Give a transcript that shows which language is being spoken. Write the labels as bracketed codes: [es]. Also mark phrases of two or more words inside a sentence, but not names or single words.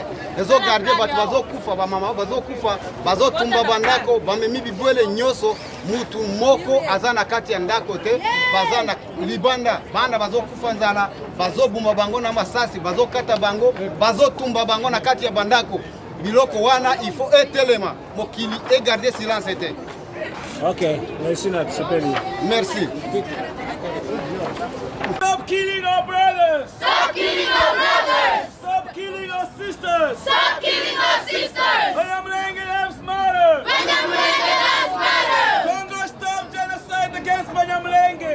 [ln] Ezo garder batu bazo kufa ba mama bazo kufa bazo tumba bandako bamemi bibwele nyoso mutu moko azana kati ya ndako te bazana libanda banda bazo kufa nzala bazo buma bango na masasi bazo kata bango bazo tumba bango na kati ya bandako biloko wana [fr] il faut [ln] etelema mokili [fr] et garder silence [ln] ete. [fr] Ok, merci Nat, merci. [en] Stop killing our brothers! Stop killing our brothers! Stop killing our sisters! Stop killing our sisters! Banyamulenge lives matter! Banyamulenge lives matter! Congo, stop genocide against Banyamulenge!